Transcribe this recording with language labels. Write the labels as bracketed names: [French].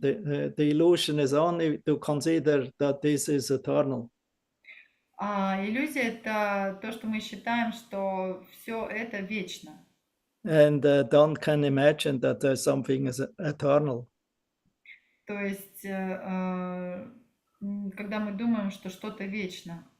[English] The illusion is only to consider that this is eternal. [Russian] А иллюзия это то, что мы считаем, что все это вечно. [English] And can imagine that there's something is eternal. [Russian] То есть, когда мы думаем, что что-то вечно.